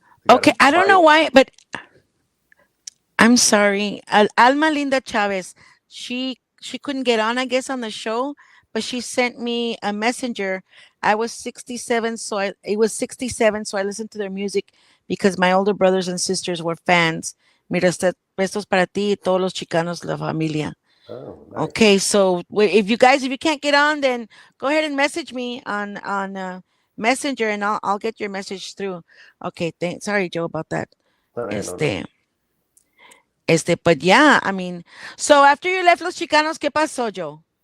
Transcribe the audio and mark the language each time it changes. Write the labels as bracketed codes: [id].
[en] Okay, I don't know why, but I'm sorry. Alma Linda Chavez, she couldn't get on, I guess, on the show, but she sent me a messenger. I was 67, so I listened to their music because my older brothers and sisters were fans. [es] Mira, estos para ti y todos los chicanos, la familia. [en] Oh, nice. Okay, so if you can't get on, then go ahead and message me on Messenger, and I'll get your message through. Okay, sorry, Joe, about that. No. But yeah, I mean, so after you left Los Chicanos, [es] ¿qué pasó, [en] Joe?